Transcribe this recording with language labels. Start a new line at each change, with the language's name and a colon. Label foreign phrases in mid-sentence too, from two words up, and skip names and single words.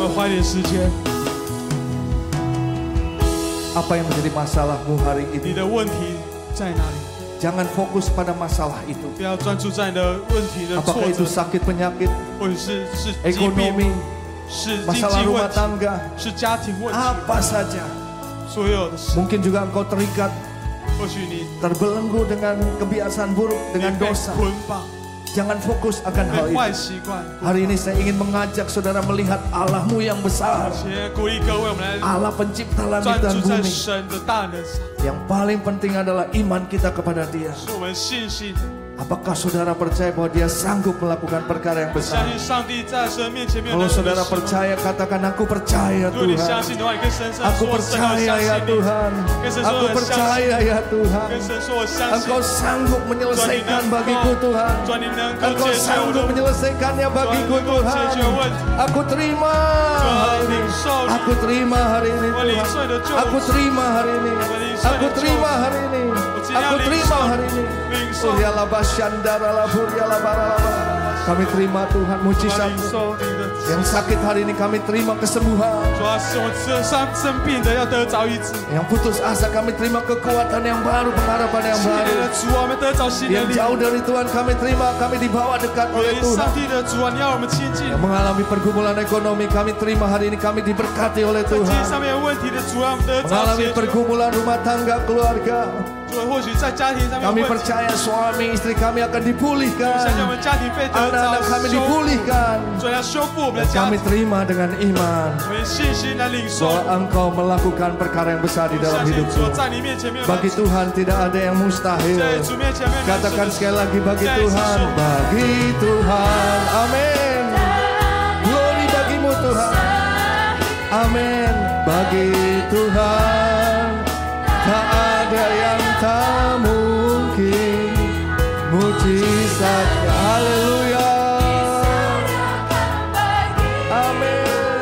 Indonesian: Apa yang menjadi masalahmu hari ini? Jangan fokus pada masalah itu. Apakah itu sakit penyakit, ekonomi, masalah rumah tangga,
Chinese: 是家庭问题，
Indonesian: apa saja.
Chinese: 所有的事，
Indonesian: Mungkin juga engkau terikat,
Chinese: 或许你
Indonesian: terbelenggu dengan kebiasaan buruk, dengan
Chinese: 被
Indonesian: dosa.
Chinese: 捆绑，
Indonesian: Jangan fokus akan hal
Chinese: 被
Indonesian: itu.
Chinese: 坏习惯。
Indonesian: Hari ini saya ingin mengajak saudara melihat Allahmu yang besar.
Chinese: 且鼓励各位，我们来
Indonesian: Allah pencipta
Chinese: 专
Indonesian: langit dan
Chinese: 注在
Indonesian: bumi.
Chinese: 神的大能上，
Indonesian: Yang paling penting adalah iman kita kepada Dia.
Chinese: 是我们信心，
Indonesian: Apakah saudara percaya bahwa Dia sanggup melakukan perkara yang
Chinese: 相
Indonesian: besar?
Chinese: 信上帝在神面前没有
Indonesian: Kalau
Chinese: 任何的
Indonesian: saudara
Chinese: 失误。
Indonesian: percaya, katakan aku percaya
Chinese: 如果你相
Indonesian: Tuhan.
Chinese: 信的话，你跟神说
Indonesian: Aku
Chinese: 神啊，
Indonesian: percaya
Chinese: 我
Indonesian: ya
Chinese: 相信你。
Indonesian: Tuhan.
Chinese: 跟神
Indonesian: Aku
Chinese: 说我相信
Indonesian: percaya
Chinese: 你。
Indonesian: ya Tuhan.
Chinese: 跟神说我相信
Indonesian: Engkau sanggup menyelesaikan bagiku Tuhan.
Chinese: 主啊，你能够
Indonesian: Engkau
Chinese: 解决我
Indonesian: sanggup
Chinese: 的
Indonesian: menyelesaikannya bagiku
Chinese: 能够解
Indonesian: Tuhan.
Chinese: 决问题。
Indonesian: Aku terima hari ini. Aku terima hari ini
Chinese: 我领
Indonesian: Tuhan.
Chinese: 受你的救
Indonesian: Aku
Chinese: 赎，
Indonesian: terima hari ini.
Chinese: 我领受
Indonesian: Aku
Chinese: 你的救
Indonesian: terima
Chinese: 赎，
Indonesian: hari ini.
Chinese: 我今天要
Indonesian: Aku
Chinese: 领
Indonesian: terima
Chinese: 受
Indonesian: hari ini.
Chinese: 领受。 Uriala basyandara laburiala baralaba.
Indonesian: Kami terima Tuhan
Chinese: 我领
Indonesian: mujizat-Mu.
Chinese: 受你的
Indonesian: Yang sakit hari ini kami terima kesembuhan.
Chinese: 主啊，是我生病的要得着医治。
Indonesian: Yang putus asa kami terima kekuatan yang baru, pengharapan yang
Chinese: 新年
Indonesian: baru.
Chinese: 的主啊，我们得着新的
Indonesian: Yang
Chinese: 力
Indonesian: jauh
Chinese: 量。
Indonesian: dari Tuhan kami terima, kami dibawa dekat
Chinese: 我
Indonesian: oleh
Chinese: 领上
Indonesian: Tuhan.
Chinese: 帝的主啊，你要我们亲近。
Indonesian: Yang mengalami pergumulan ekonomi kami terima hari ini, kami diberkati oleh
Chinese: 在经济
Indonesian: Tuhan.
Chinese: 上面有问题的主啊，我们得着
Indonesian: Mengalami
Chinese: 解决。
Indonesian: pergumulan rumah tangga keluarga,
Chinese: 主啊，或许在家庭上面有
Indonesian: kami
Chinese: 问题，
Indonesian: percaya suami istri kami akan
Chinese: 相信我
Indonesian: dipulihkan,
Chinese: 们家庭被得着
Indonesian: anak-anak kami
Chinese: 修复。
Indonesian: dipulihkan.
Chinese: 主要修复我们的
Indonesian: Dan
Chinese: 家
Indonesian: kami
Chinese: 庭，
Indonesian: terima dengan iman
Chinese: 我们信心来领受。
Indonesian: bahwa Engkau melakukan perkara yang besar di
Chinese: 我
Indonesian: dalam
Chinese: 相信
Indonesian: hidupku.
Chinese: 主在你面前没有难
Indonesian: Bagi
Chinese: 处，
Indonesian: Tuhan tidak ada yang mustahil.
Chinese: 在主面前没有难处
Indonesian: Katakan
Chinese: 的
Indonesian: sekali lagi bagi
Chinese: 再一次
Indonesian: Tuhan,
Chinese: 说
Indonesian: bagi Tuhan, amin. Glory bagimu Tuhan, amin. Bagi Tuhan tak ada yang tak mungkin, mujizatnya, haleluya, amin.